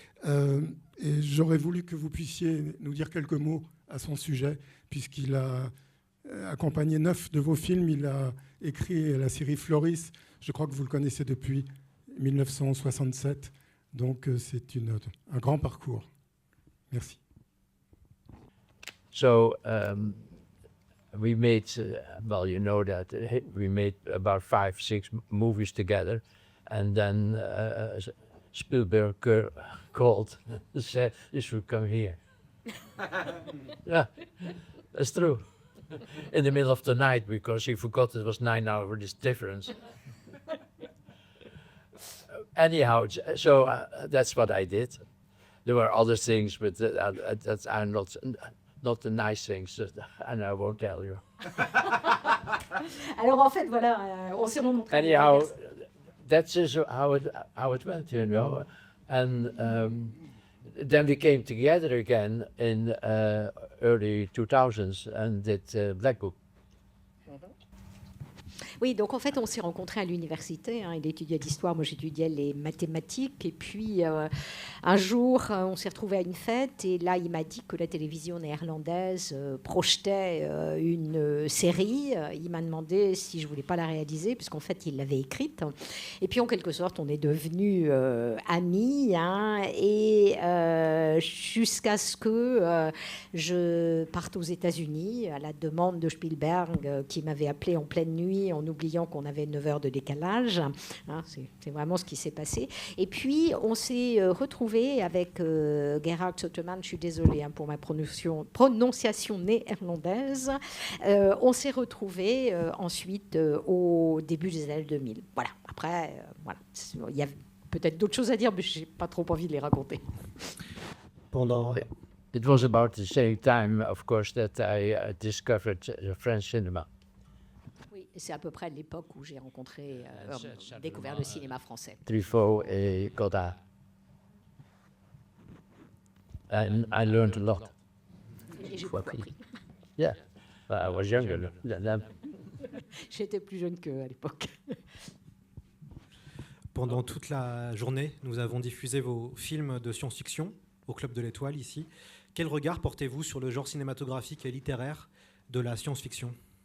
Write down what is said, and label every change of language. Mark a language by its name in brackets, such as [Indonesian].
[French] Et j'aurais voulu que vous puissiez nous dire quelques mots à son sujet, puisqu'il a accompagné 9 de vos films. Il a écrit la série Floris. Je crois que vous le connaissez depuis 1967. Donc c'est un grand parcours. Merci. [English] So we made, well, you know that we made about 5-6 movies together, and then Spielberg called and said, "You should come here." Yeah, that's true. In the middle of the night, because he forgot it was 9 hours difference. Anyhow, so that's what I did. There were other things, but that are not the nice things, and I won't tell you. [French] Alors en fait, voilà, on s'est rencontrés. [English] Anyhow, that's just how it went, you know. And then we came together again in early 2000s and did Black Book. [French] Oui, donc en fait, on s'est rencontrés à l'université. Il étudiait l'histoire, moi j'étudiais les mathématiques. Et puis un jour, on s'est retrouvés à une fête. Et là, il m'a dit que la télévision néerlandaise projetait une série. Il m'a demandé si je ne voulais pas la réaliser, puisqu'en fait, il l'avait écrite. Et puis, en quelque sorte, on est devenus amis. Et jusqu'à ce que je parte aux États-Unis, à la demande de Spielberg, qui m'avait appelé en pleine nuit, en oubliant qu'on avait 9 heures de décalage. C'est vraiment ce qui s'est passé. Et puis, on s'est retrouvés avec Gerhard Souteman, je suis désolée pour ma prononciation néerlandaise. On s'est retrouvés ensuite au début des années 2000. Voilà. Après, voilà. Il y a peut-être d'autres choses à dire, mais je n'ai pas trop envie de les raconter. Pendant... [English] It was about the same time, of course, that I discovered the French cinema. [French] Oui, c'est à peu près l'époque où j'ai rencontré, découvert le cinéma français. Truffaut et Godard. [English] And I learned a lot. [French] Et j'ai beaucoup appris. [English] Yeah, I was younger than them. [French] J'étais plus jeune qu'eux à l'époque. Pendant toute la journée, nous avons diffusé vos films de science-fiction au Club de l'Étoile ici. Quel regard portez-vous sur le genre cinématographique et littéraire de la science-fiction ?